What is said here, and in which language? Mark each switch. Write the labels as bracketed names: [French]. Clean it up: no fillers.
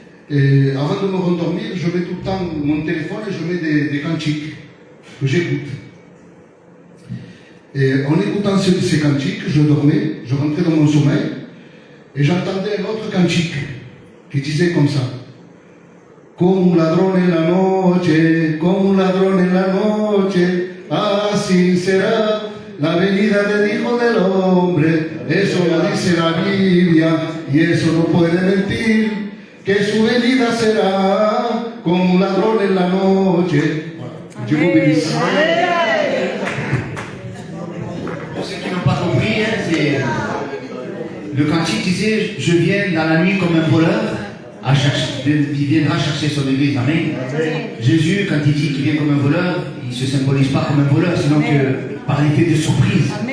[French] Et avant de me rendormir, je mets tout le temps mon téléphone et je mets des cantiques que j'écoute. Et en écoutant ces cantiques, je dormais, je rentrais dans mon sommeil et j'entendais un autre cantique qui disait comme ça. [Spanish] Como un ladrón en la noche, como un ladrón en la noche, así será la venida del Hijo del Hombre. Eso lo dice la Biblia y eso no puede mentir, que su venida será como un ladrón en la noche. [French] Dieu vous bénisse. Pour ceux qui n'ont pas compris, hein, c'est le cantique disait je viens dans la nuit comme un voleur, il viendra chercher son église. Amen. Jésus, quand il dit qu'il vient comme un voleur, il ne se symbolise pas comme un voleur, sinon que par l'effet de surprise.